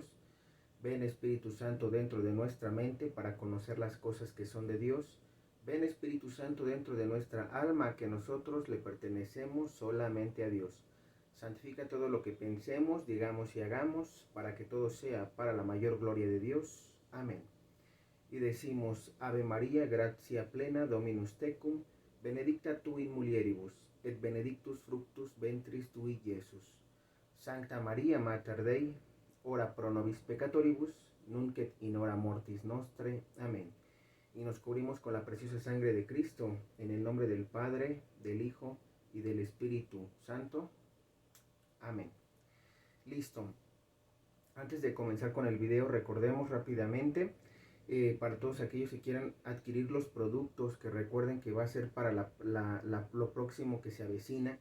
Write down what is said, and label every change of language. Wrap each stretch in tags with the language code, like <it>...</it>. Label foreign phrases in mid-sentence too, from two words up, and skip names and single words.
<es>Ven, Espíritu Santo, dentro de nuestra mente para conocer las cosas que son de Dios. Ven, Espíritu Santo, dentro de nuestra alma, que nosotros le pertenecemos solamente a Dios. Santifica todo lo que pensemos, digamos y hagamos, para que todo sea para la mayor gloria de Dios. Amén. Y decimos,</es> <la>Ave María, gratia plena, Dominus tecum, benedicta tu in mulieribus, et benedictus fructus ventris tui, Iesus. Sancta Maria Mater Dei, ora pro nobis peccatoribus, nunc et in hora mortis nostre.</la> <es>Amén. Y nos cubrimos con la preciosa sangre de Cristo, en el nombre del Padre, del Hijo y del Espíritu Santo. Amén. Listo. Antes de comenzar con el video, recordemos rápidamente, para todos aquellos que quieran adquirir los productos, que recuerden que va a ser para lo próximo que se avecina.</es>